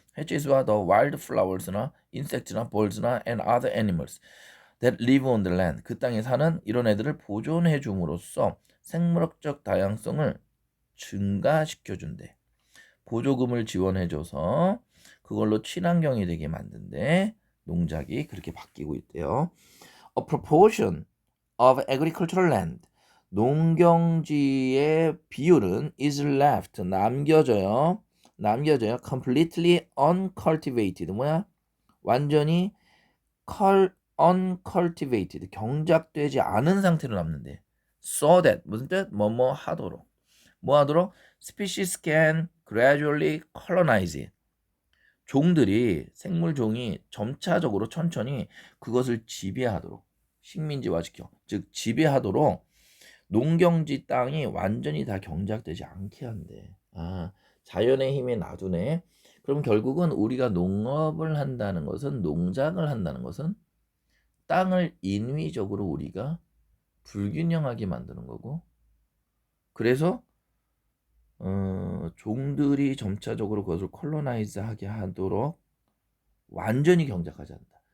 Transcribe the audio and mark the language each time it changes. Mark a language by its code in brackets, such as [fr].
[en] hedges와 the wildflowers나 insects나 birds나 and other animals that live on the land [ko] 그 땅에 사는 이런 애들을 보존해 줌으로써 생물학적 다양성을 증가시켜 준대. 보조금을 지원해 줘서 그걸로 친환경이 되게 만든대. 농작이 그렇게 바뀌고 있대요. [en] A proportion of agricultural land. [ko] 농경지의 비율은 [en] is left. [ko] 남겨져요. [en] completely uncultivated. [ko] 뭐야? 완전히 uncultivated. 경작되지 않은 상태로 남는데. [en] So that. [ko] 무슨 뜻? 뭐뭐 하도록. 뭐 하도록? [en] Species can gradually colonize it. [ko] 종들이 생물종이 점차적으로 천천히 그것을 지배하도록 식민지화시켜 즉 지배하도록 농경지 땅이 완전히 다 경작되지 않게 한대. 자연의 힘에 놔두네. 그럼 결국은 우리가 농업을 한다는 것은 농작을 한다는 것은 땅을 인위적으로 우리가 불균형하게 만드는 거고 그래서 종들이 점차적으로 그것을 콜로나이즈하게 하도록 완전히 경작하지 않는다.